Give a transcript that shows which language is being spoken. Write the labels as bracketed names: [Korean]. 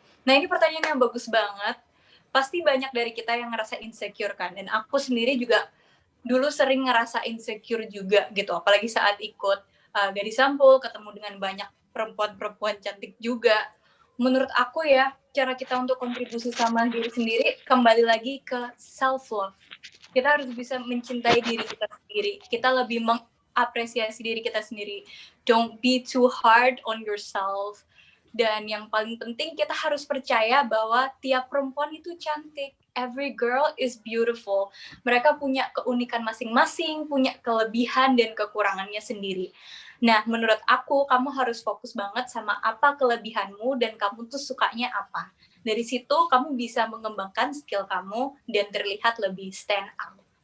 [Indonesian] Nah, ini pertanyaan yang bagus banget. Pasti banyak dari kita yang ngerasa insecure kan, dan aku sendiri juga dulu sering ngerasa insecure juga gitu, apalagi saat ikut Gadis Sampul, ketemu dengan banyak perempuan-perempuan cantik juga. Menurut aku ya, cara kita untuk kontribusi sama diri sendiri kembali lagi ke self-love. Kita harus bisa mencintai diri kita sendiri. Kita lebih mengapresiasi diri kita sendiri. [English] Don't be too hard on yourself. [Indonesian] Dan yang paling penting, kita harus percaya bahwa tiap perempuan itu cantik. [English] Every girl is beautiful. [Indonesian] Mereka punya keunikan masing-masing, punya kelebihan dan kekurangannya sendiri. Nah, menurut aku, kamu harus fokus banget sama apa kelebihanmu dan kamu tuh sukanya apa. Dari situ, kamu bisa mengembangkan skill kamu dan terlihat lebih stand out.